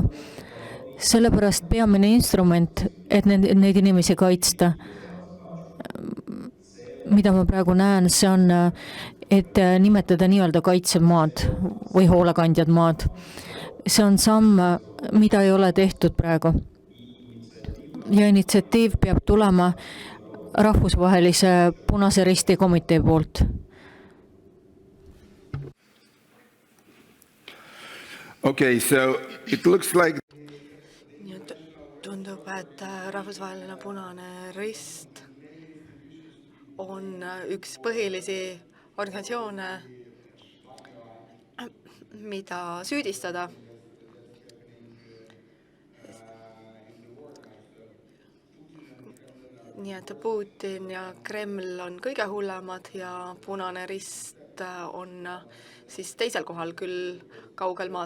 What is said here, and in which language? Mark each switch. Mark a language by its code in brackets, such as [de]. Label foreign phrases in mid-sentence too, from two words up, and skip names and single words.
[et] Sellepärast peamine instrument, et neid inimesi kaitsta, mida ma praegu näen, see on, et nimetada nii-öelda kaitsev maad või hoolekandjad maad. See on samm, mida ei ole tehtud praegu. Ja initsiatiiv peab tulema rahvusvahelise Punase Risti komitee poolt. [en] Okay, so it looks like [et] tundub, et rahvusvaheline Punane Rist on üks põhilisi organisatsioone, mida süüdistada. Nii et Putin ja Kreml on kõige hullemad ja Punane Rist on siis teisel kohal küll kaugel maas.